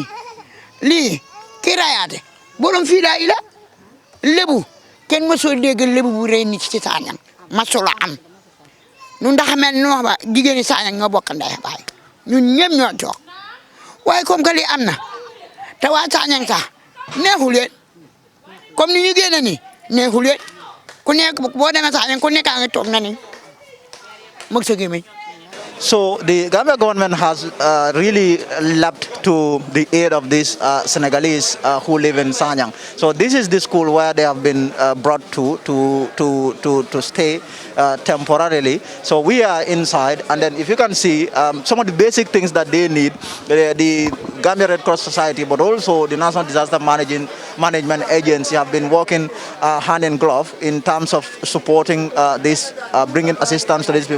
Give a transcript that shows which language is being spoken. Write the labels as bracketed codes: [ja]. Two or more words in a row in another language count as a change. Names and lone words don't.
[wo] lii kii rayaate borom fii daa ila lébu kenn mosoo dégg lébu bu rey nit ci Sagnang masula am ñun ndax mel ni wax ba jigéeni Sagnang ñoo bokk ndey baay ñun ñëpp ñoo toog waaye [fr] comme que [wo] lii am na te waa Sagnang sax neexu leen comme ni ñu génne nii neexu leen ku nekk boo demee Sagnang ku nekk a ngi toog na ni mag sa gémmiñ. [en] So the Gambia government has really leapt to the aid of these Senegalese who live in Sagnang. So this is the school where they have been brought to stay temporarily. So we are inside, and then if you can see some of the basic things that they need, the Gambia Red Cross Society, but also the National Disaster Management Agency have been working hand in glove in terms of supporting this, bringing assistance to these people.